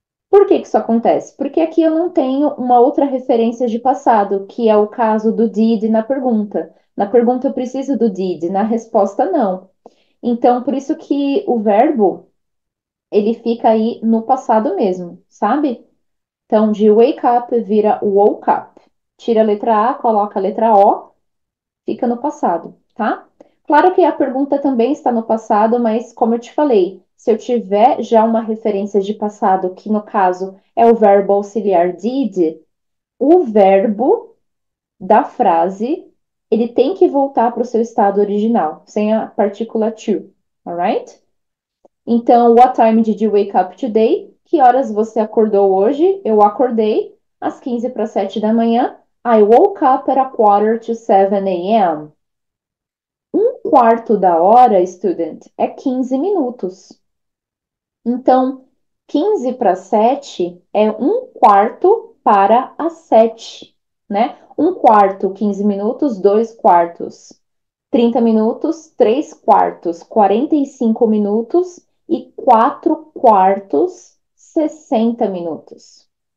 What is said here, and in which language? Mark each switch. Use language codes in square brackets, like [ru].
[pt] Por que que isso acontece? Porque aqui eu não tenho uma outra referência de passado, que é o caso do did na pergunta. Na pergunta eu preciso do did, na resposta não. Então, por isso que o verbo, ele fica aí no passado mesmo, sabe? Então, de wake up vira woke up. Tira a letra A, coloca a letra O, fica no passado, tá? Claro que a pergunta também está no passado, mas como eu te falei, se eu tiver já uma referência de passado, que no caso é o verbo auxiliar did, o verbo da frase, ele tem que voltar para o seu estado original, sem a partícula to, alright? [en] Então, what time did you wake up today? [pt] Que horas você acordou hoje? Eu acordei às 15 para 7 da manhã. [en] I woke up at a quarter to 7 a.m. [pt] Um quarto da hora, student, é 15 minutos. Então, 15 para 7 é um quarto para as 7, né? Um quarto, 15 minutos, dois quartos, 30 minutos, três quartos, 45 minutos e quatro quartos, 60 minutos.